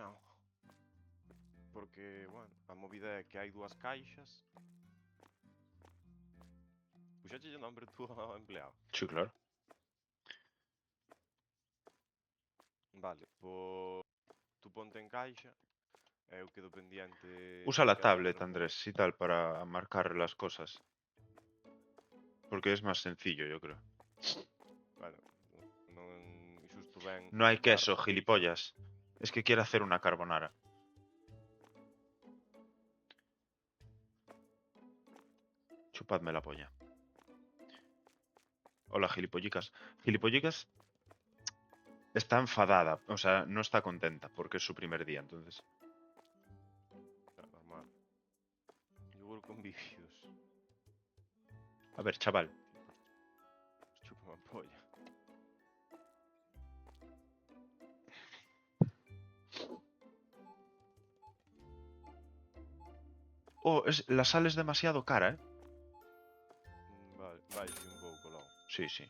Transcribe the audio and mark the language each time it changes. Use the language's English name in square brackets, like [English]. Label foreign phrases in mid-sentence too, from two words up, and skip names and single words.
[Galician] Porque, bueno, a movida é que hai dúas caixas. Puxache o nombre tú ao empleado. [Spanish] Sí, claro. [Galician] Vale, pois tú ponte en caixa. Eu quedo pendiente. [Spanish] Usa la [Galician] que alguén [Spanish] tablet, reponga. Andrés, y tal, para marcar las cosas. Porque es más sencillo, yo creo. Bueno, [Galician] non xusto ben. [Spanish] No hay claro, queso, gilipollas. Es que quiere hacer una carbonara. Chupadme la polla. Hola, gilipollicas. Gilipollicas está enfadada, o sea, no está contenta porque es su primer día, entonces. Normal. Yogur con vídeos. A ver, chaval. [Galician] Chupa a polla. [Spanish] Oh, la sal es demasiado cara, ¿eh? [Galician] Vale, vai un pouco logo. [Spanish] Sí, sí.